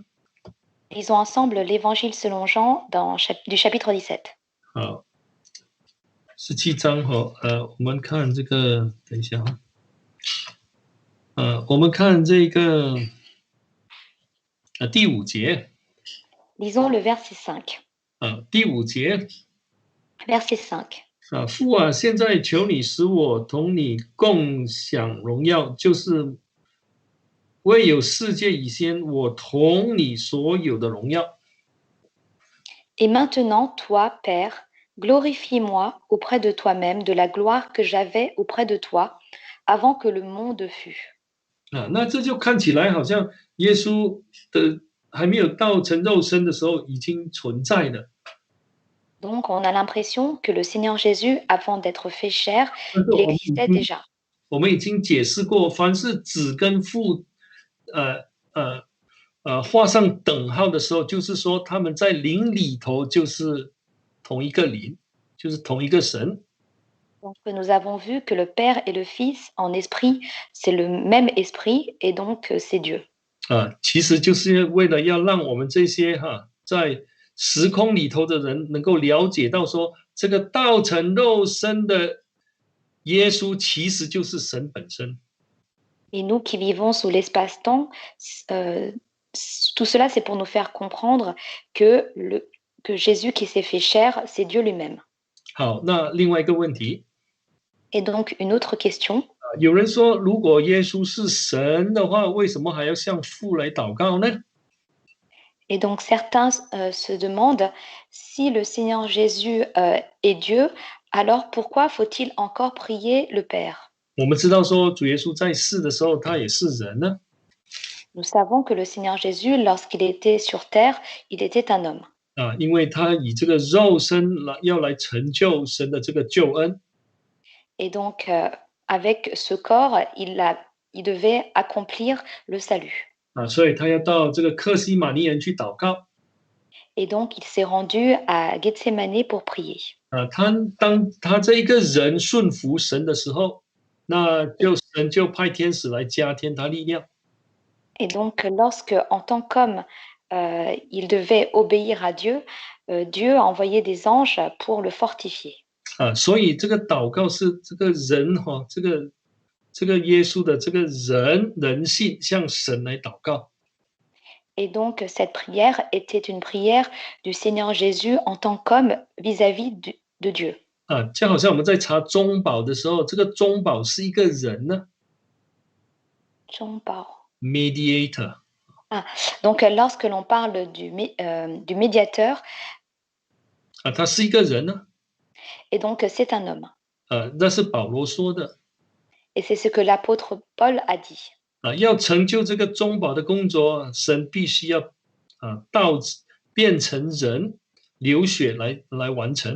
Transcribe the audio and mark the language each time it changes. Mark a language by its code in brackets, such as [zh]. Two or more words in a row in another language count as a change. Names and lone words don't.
[fr] Lisons ensemble l'Évangile selon Jean du chapitre 17. [zh] 好，17章我们看这个，等一下我们看这个第5节。 [fr] Lisons le verset 5. [zh] 第5节。 [fr] Verset 5. [zh] 父啊，现在求你使我同你共享荣耀，就是未有世界以前，我同你所有的荣耀。 [fr] Et maintenant, toi, Père, glorifie-moi auprès de toi-même de la gloire que j'avais auprès de toi avant que le monde fût. [zh] 那这就看起来好像耶稣的还没有道成肉身的时候已经存在了。 [fr] Donc, on a l'impression que le Seigneur Jésus, avant d'être fait chair, il existait déjà. [zh] 我们已经解释过，凡是子跟父，画上等号的时候，就是说他们在灵里头就是同一个灵，就是同一个神。 [fr] Donc, nous avons vu que le Père et le Fils, en esprit, c'est le même esprit, et donc c'est Dieu. [zh] 其实就是为了要让我们这些在时空里头的人能够了解到说，这个道成肉身的耶稣其实就是神本身。 [fr] Et nous qui vivons sous l'espace-temps, tout cela, c'est pour nous faire comprendre que, que Jésus qui s'est fait chair, c'est Dieu lui-même. [zh] 好，那另外一个问题， [fr] Et donc, une autre question, [zh] 有人说，如果耶稣是神的话，为什么还要向父来祷告呢？ [fr] et donc certains se demandent si le Seigneur Jésus est Dieu, alors pourquoi faut-il encore prier le Père? [zh] 我们知道说，主耶稣在世的时候，他也是人呢， [fr] Nous savons que le Seigneur Jésus, lorsqu'il était sur terre, il était un homme. [zh] 因为他以这个肉身要来成就神的这个救恩， [fr] Et donc, avec ce corps, il devait accomplir le salut. [zh] 所以他要到这个克西马尼园去祷告。 [fr] Et donc, il s'est rendu à Gethsemane pour prier. [zh] 当他这一个人顺服神的时候，那就神就派天使来加添他力量。 [fr] Et donc, lorsque, en tant qu'homme, il devait obéir à Dieu, Dieu a envoyé des anges pour le fortifier. [zh] 所以这个祷告是这个人哈，这个耶稣的这个人性向神来祷告。 [fr] Et donc, cette prière était une prière du Seigneur Jésus en tant qu'homme vis-à-vis de Dieu. [zh] 就好像我们在查中保的时候，这个中保是一个人呢 ，mediator。 [fr] Donc, lorsque l'on parle du médiateur, [zh] 他是一个人呢， [fr] et donc c'est un homme. [zh] 那是保罗说的。 [fr] Et c'est ce que l'apôtre Paul a dit. [zh] 要成就这个中保的工作，神必须要变成人，流血来完成。